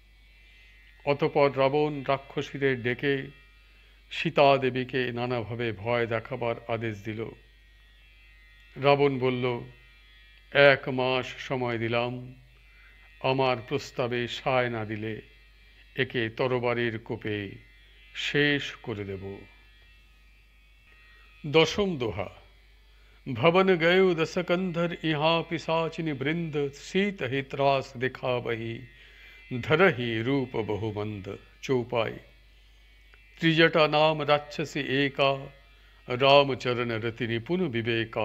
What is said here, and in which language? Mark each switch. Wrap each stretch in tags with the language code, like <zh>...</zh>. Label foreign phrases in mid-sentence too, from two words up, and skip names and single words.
<bn>অতঃপর রাবণ রাক্ষসীদের ডেকে সীতাদেবীকে নানাভাবে ভয় দেখাবার আদেশ দিল। রাবণ বলল, 1 মাস সময় দিলাম, আমার প্রস্তাবে সায় না দিলে একে তরবারির কোপে শেষ করে দেব। দশম দোহা।</bn> <awa>भवन गयो दसकंधर, यहाँ पिशाचिनी वृंद, शीत ही त्रास दिखावही, धरहि रूप बहुमंद। चौपाई। त्रिजटा नाम राक्षसी एका, रामचरण रति निपुण विवेका।</awa>